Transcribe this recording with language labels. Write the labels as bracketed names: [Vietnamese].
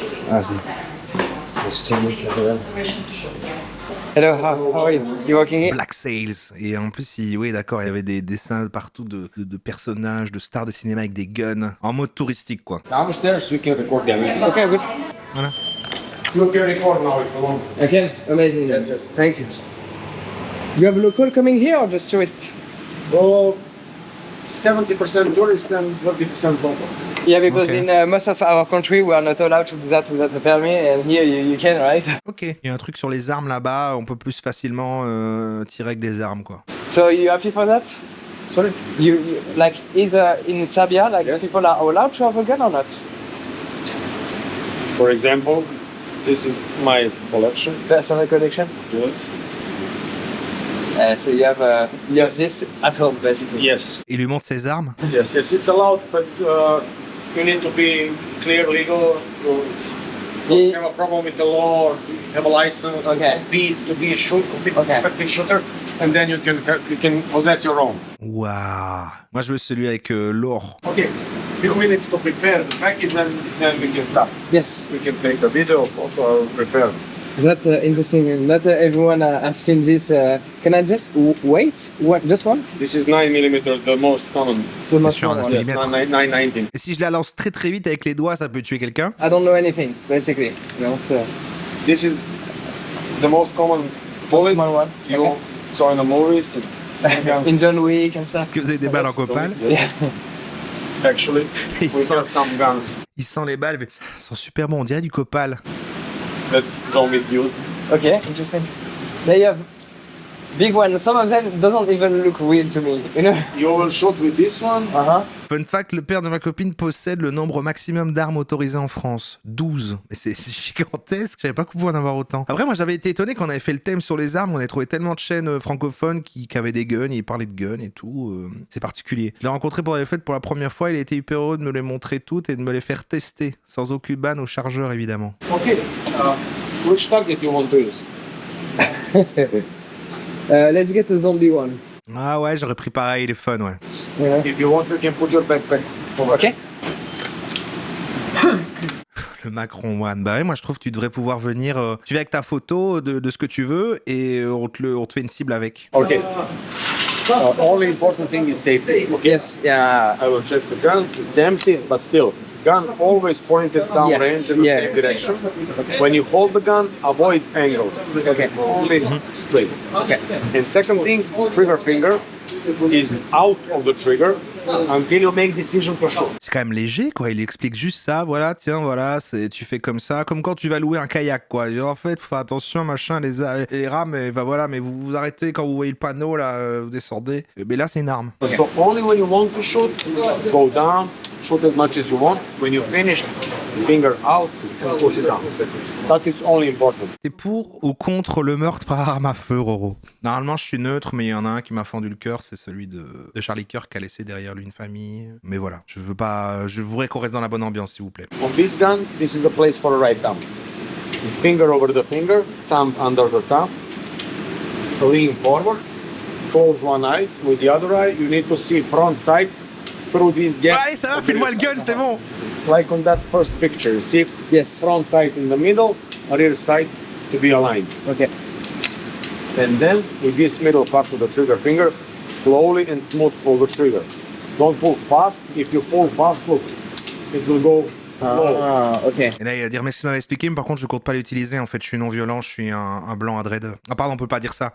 [French] Ah, si. [English] Hello, how are you? You working here? Black Sails. [French] Et en plus, oui, d'accord, il y avait des dessins partout de personnages, de stars de cinéma avec des guns. En mode touristique, quoi. [English] Downstairs, we can record them. Okay, good. Voilà. You can record now if you want. Okay, amazing. Yes, yes. Thank you. You have local coming here or just tourists? Well, 70% tourist and 30% local. Yeah, because Okay. in most of our country, we are not allowed to do that without a permit, and here you can, right? Ok. [French] Il y a un truc sur les armes là-bas, on peut plus facilement tirer avec des armes, quoi. [English] So you happy for that? Sorry? You like is in Serbia, like Yes. people are allowed to have a gun or not? For example, this is my collection. Personal collection. Yes. So you have this at home basically. Yes. [French] Il lui montre ses armes. [English] Yes, yes, it's allowed, but you need to be clear legal. You don't Yeah. have a problem with the law, or have a license Okay. to be a Okay. competitive shooter, and then you can possess your own. Waouh. [French] Moi, je veux celui avec l'or. [English] Okay, few minutes to prepare the package, then we can start. Yes, We can take a video of our repair. that's interesting. Not everyone have seen this. Can I just wait? What? Just one? This is 9mm, the most common. The most [French] sûr, [English] one. [French] un [English] Yes, [French] millimètre. [English] 919. [French] Et si je la lance très très vite avec les doigts, ça peut tuer quelqu'un? [English] I don't know anything basically. No, This is the most common bullet small one. you saw in the movies. In John Wick and [French] Est-ce [English] stuff. [French] que vous avez des balles en copal? [English] Yeah. Actually, [French] Il [English] we [French] sent, [English] have some guns [French] il sent les balles, mais elles sont super bon, on dirait du copal. [English] that don't get used. Okay, interesting. They have big one. Some of them doesn't even look weird to me. You know? You will shoot with this one. Uh-huh. Fun fact, [French] le père de ma copine possède le nombre maximum d'armes autorisées en France. 12. Mais c'est gigantesque, je savais pas qu'on pouvait en avoir autant. Après, moi j'avais été étonné quand on avait fait le thème sur les armes, on avait trouvé tellement de chaînes francophones qui avaient des guns, ils parlaient de guns et tout. C'est particulier. Je l'ai rencontré pour les fêtes pour la première fois, il a été hyper heureux de me les montrer toutes et de me les faire tester, sans aucune ban au chargeur évidemment. [English] Okay. Which target you want to use? Let's get a zombie one. [French] Ah ouais, j'aurais pris pareil, il est fun, ouais. [English] Yeah. If you want, you can put your backpack over. Ok. [French] Le Macron One. Bah ouais, moi je trouve que tu devrais pouvoir venir. Tu viens avec ta photo de ce que tu veux et on te fait une cible avec. [English] Okay. Only important thing is safety. Okay. Yes. Yeah. I will check the gun. It's empty, but still, gun always pointed downrange in the Yeah. same direction. When you hold the gun, avoid angles. Okay. Only straight. Okay. And second thing, trigger finger is out of the trigger until you make decision to shoot. [French] C'est quand même léger, quoi. Il explique juste ça. Voilà, tiens, voilà, tu fais comme ça. Comme quand tu vas louer un kayak, quoi. Et en fait, faut faire attention, machin, les rames, et bah voilà, mais vous vous arrêtez quand vous voyez le panneau, là, vous descendez. Mais là, c'est une arme. [English] So only when you want to shoot, go down, shoot as much as you want. When you finish, finger out and put it down. That is only important. [French] T'es pour ou contre le meurtre par arme à feu, Roro? Normalement, je suis neutre, mais il y en a un qui m'a fendu le cœur, c'est celui de Charlie Kirk qui a laissé derrière lui une famille. Mais voilà, je voudrais qu'on reste dans la bonne ambiance, s'il vous plaît. [English] On this gun, this is the place for a right thumb. Finger over the finger, thumb under the thumb, lean forward, close one eye. With the other eye, you need to see front sight through this gap. [French] Allez, ça va, file-moi le gun, c'est bon. [English] Like on that first picture, you see Yes. front sight in the middle, rear sight to be aligned. Okay. And then with this middle part of the trigger finger, slowly and smooth pull the trigger. Don't pull fast. If you pull fast, look, it will go slow. [French] Ah, ok. Et là, il va dire, mais si m'avait expliqué, mais par contre, je compte pas l'utiliser. En fait, je suis non-violent, je suis un blanc à dread. Ah, pardon, on peut pas dire ça.